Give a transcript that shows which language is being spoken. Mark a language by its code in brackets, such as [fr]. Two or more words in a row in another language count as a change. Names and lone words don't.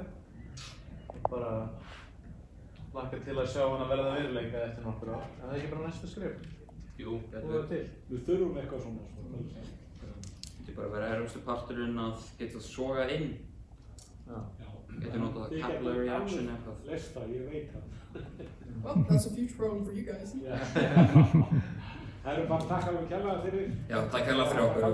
[is] Bara hlakka til að sjá hana verða veruleika eftir nokkur ár. En það er ekki bara næsta skrif? Jú, Við þurfum eitthvað svona. Þetta bara að vera erfiðasti parturinn að geta soga inn. Geta notað [en] capillary action [is] eitthvað. Lest það, ég veit það. [en] Well, that's a future problem for you guys. [is] Það eru bara takk alveg kærlega fyrir. Já, takk kærlega fyrir okkur.